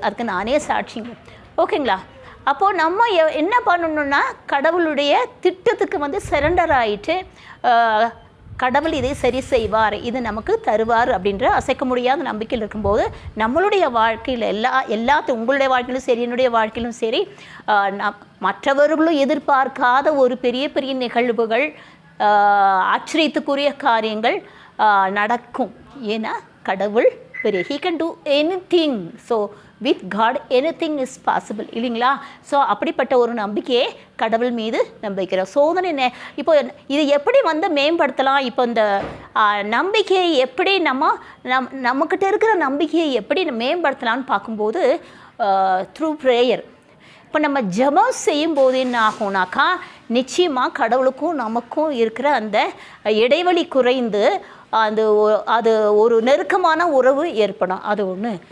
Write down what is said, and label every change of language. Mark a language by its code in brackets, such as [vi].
[ta] அதுக்கு நானே சாட்சிங்க. ஓகேங்களா? அப்போது நம்ம என்ன பண்ணணுன்னா கடவுளுடைய திட்டத்துக்கு சரண்டர் ஆகிட்டு கடவுள் இதை சரி செய்வார், இது நமக்கு தருவார் அப்படின்ற அசைக்க முடியாத நம்பிக்கையில் இருக்கும்போது நம்மளுடைய வாழ்க்கையில் எல்லாத்தையும் உங்களுடைய வாழ்க்கையிலும் சரி என்னுடைய வாழ்க்கையிலும் சரி மற்றவர்களும் எதிர்பார்க்காத ஒரு பெரிய பெரிய நிகழ்வுகள் ஆச்சரியத்துக்குரிய காரியங்கள் நடக்கும். ஏன்னா கடவுள் பெரிய, [en] he can do anything. So with God anything is possible [ta] இல்லைங்களா? ஸோ அப்படிப்பட்ட ஒரு நம்பிக்கையை கடவுள் மீது நம்பிக்கிறோம். சோதனை இப்போ இது எப்படி மேம்படுத்தலாம்? இப்போ இந்த நம்பிக்கையை எப்படி நம்மக்கிட்ட இருக்கிற நம்பிக்கையை எப்படி மேம்படுத்தலாம்னு பார்க்கும்போது த்ரூ ப்ரேயர். இப்போ நம்ம ஜெபம் செய்யும்போது என்ன ஆகும்னாக்கா, நிச்சயமாக கடவுளுக்கும் நமக்கும் இருக்கிற அந்த இடைவெளி குறைந்து அது ஒரு நெருக்கமான உறவு ஏற்படும். அது ஒன்று.